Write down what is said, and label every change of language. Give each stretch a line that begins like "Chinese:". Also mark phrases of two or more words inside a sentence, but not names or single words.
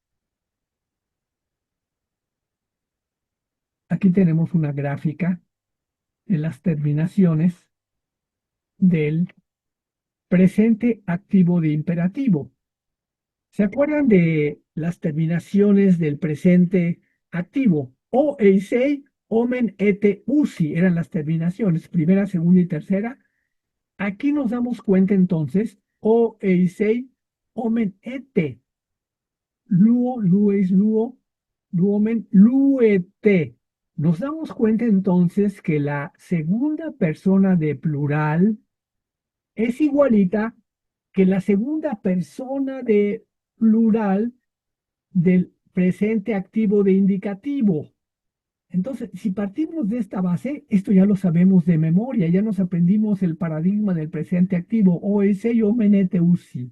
Spanish: Aquí tenemos una gráfica de las terminaciones del presente activo de imperativo. ¿Se acuerdan de las terminaciones del presente activo?
Greek: ω, εις ει, ομεν, ετε, ουσι
Spanish: eran las terminaciones, primera, segunda y tercera. Aquí nos damos cuenta entonces, o,
Greek: εις ει, ομεν, ετε, λύω, λύεις, λύω, λύομεν, λύετε.
Spanish: Nos damos cuenta entonces que la segunda persona de plural es igualita que la segunda persona de plural del presente activo de indicativo. Entonces, si partimos de esta base, esto ya lo sabemos de memoria, ya nos aprendimos el paradigma del presente activo, OS y
Greek: ομεν ετε ουσι.